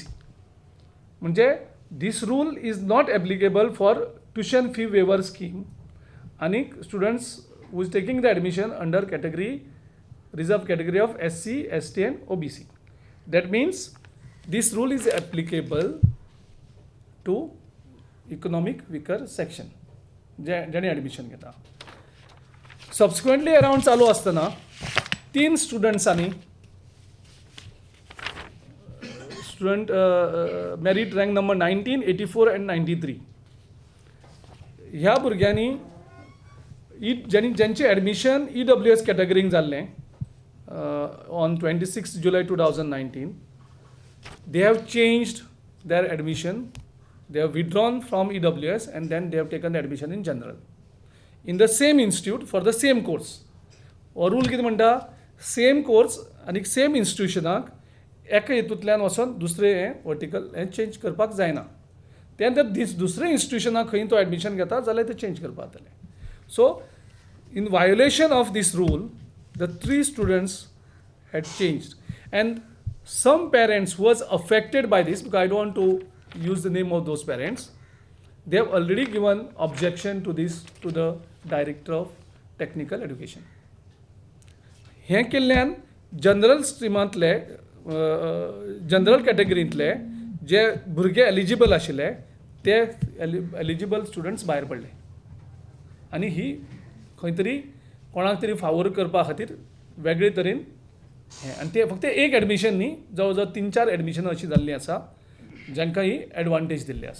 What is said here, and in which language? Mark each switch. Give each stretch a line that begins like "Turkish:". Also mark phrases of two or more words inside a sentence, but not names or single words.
English: म्हणजे this rule is not applicable for tuition fee waiver scheme आणि students who is taking the admission under category, reserved category of SC, ST and OBC. That means this rule is applicable to economic weaker section
Konkani: ज्याने admission घेता.
English: subsequently around
Konkani: चालू असताना 3 स्टुडंट्सांनी
English: student merit rank number 19, 84 and 93
Konkani: ह्या भुरग्यांनी ज्यांचे एडमिशन EWS कॅटेगरींक जाल्लें
English: ऑन 26 July 2019, they have changed their admission, they have withdrawn from EWS and then they have taken the admission in general in the same institute for the same course.
Konkani: हो रूल कितें म्हणटा?
English: same course
Konkani: आनी सेम इन्स्टिट्युशनाक एका हेतूंतल्यान वचोन दुसरें हें वर्टिकल हें चेंज करपाक जायना. तें जर दुसऱ्या इन्स्टिट्युशनाक खंय तो एडमिशन घेता जाल्यार तें चेंज करपाक जातलें.
English: so in violation of this rule the 3 students had changed and some parents who was affected by this, because I don't want to use the name of those parents, they have already given objection to this to the director of technical education.
Konkani: हे केल्ल्यान जनरल स्ट्रिमांतले जनरल कॅटेगरींतले जे भुरगे एलिजिबल आशिल्ले ते
English: eligible students
Konkani: भायर पडले आनी ही खंय तरी कोणाक तरी फावोर करपा खातीर वेगळे तरेन हें आनी ते फक्त एक एडमिशन न्ही जवळ जवळ 3-4 एडमिशनां अशीं जाल्लीं आसा जांकां ही एडवांटेज दिल्ली आसा.